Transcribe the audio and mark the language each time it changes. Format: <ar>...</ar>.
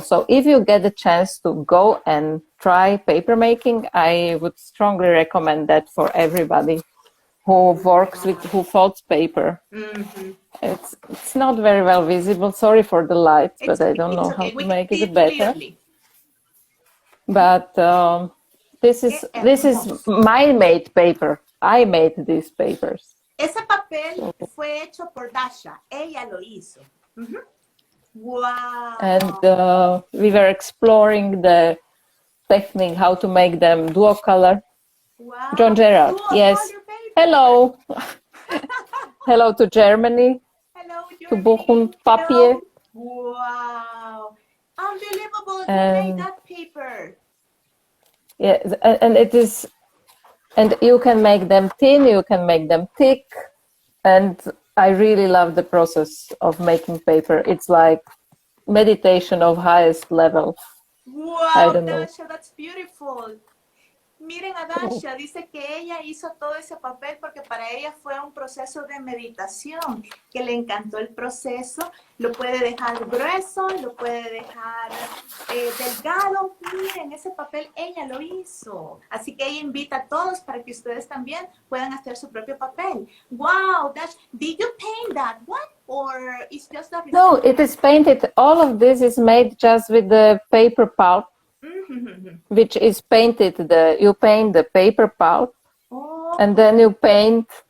<en>So if you get a chance to go and try paper making, I would strongly recommend that for everybody who works with, who folds paper. It's not very well visible. Sorry for the lights, but I don't know how to make it better. Clearly. But this is my made paper. I made these papers.</en> <es>Ese papel fue hecho por Dasha. Ella lo hizo. Wow.</es> <en>And we were exploring the technique, how to make them duo color. Wow. John Gerard, yes. Hello. Hello to Germany. Hello, to Bochum Papier. Wow. Unbelievable. You made that paper. Yeah, and it is, and you can make them thin, you can make them thick, and I really love the process of making paper. It's like meditation of highest level. Wow, Dasha, that's beautiful.</en> <es>Miren a Dasha, dice que ella hizo todo ese papel porque para ella fue un proceso de meditación, que le encantó el proceso. Lo puede dejar grueso, lo puede dejar delgado. Miren, ese papel ella lo hizo. Así que ella invita a todos para que ustedes también puedan hacer su propio papel.</es> <en>Wow, Dasha, did you paint that one? Or it's just a... No, it is painted. All of this is made just with the paper pulp. Which is painted, you paint the paper pulp, and then you paint.</en>